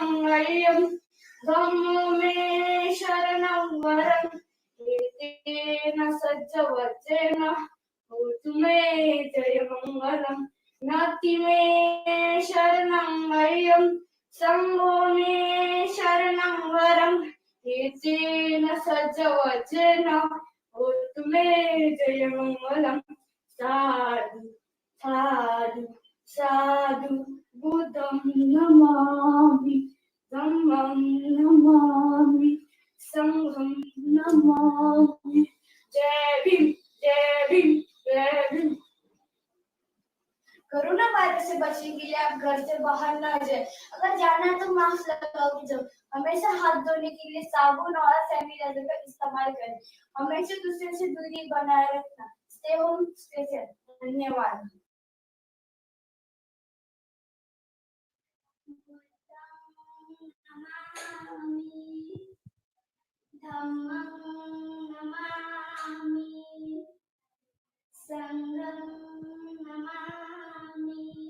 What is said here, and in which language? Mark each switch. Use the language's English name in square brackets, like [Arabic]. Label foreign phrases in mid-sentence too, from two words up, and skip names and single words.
[Pali] अयं धम्मो मे शरणं वरम् एतेन सत्यवचेन होतु मे जयमङ्गलम् नास्ति मे शरणं अयं संघो मे शरणं वरम् एतेन सत्यवचेन होतु मे जयमङ्गलम् साधु साधु साधु बुद्धं नमामि धम्मं नमामि संघं नमामि [Hindi] जय भीम जय भीम जय भीम। कोरोना वायरस से बचने के लिए आप घर से बाहर ना जाए। अगर जाना है तो मास्क लगाओ जब हमेशा हाथ धोने के लिए साबुन और सैनिटाइजर का इस्तेमाल करें। हमेशा दूसरे से दूरी बनाए रखना। [English] stay home stay safe. धन्यवाद। [Pali] धम्मं नमामि संघं नमामि